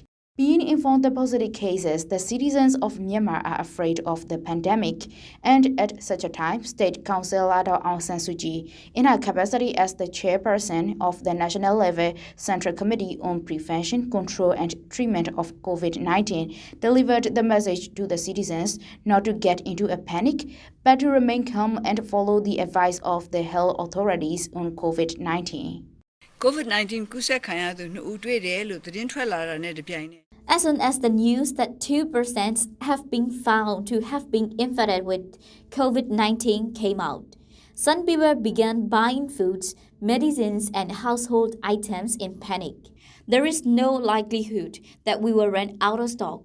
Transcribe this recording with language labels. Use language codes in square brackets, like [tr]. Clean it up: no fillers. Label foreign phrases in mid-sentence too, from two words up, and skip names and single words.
[en] Being informed of positive cases, the citizens of Myanmar are afraid of the pandemic, and at such a time, State Councillor Aung San Suu Kyi, in her capacity as the chairperson of the National Level Central Committee on Prevention, Control and Treatment of COVID-19, delivered the message to the citizens not to get into a panic, but to remain calm and follow the advice of the health authorities on COVID-19. [my] COVID-19 ကူးစက်ခံရသူ2ဦးတွေ့တယ်လို့သတင်းထွက်လာတာနဲ့တပြိုင်နက် [en] As soon as the news that 2 persons have been found to have been infected with COVID-19 came out, some people began buying foods, medicines, and household items in panic. There is no likelihood that we will run out of stock.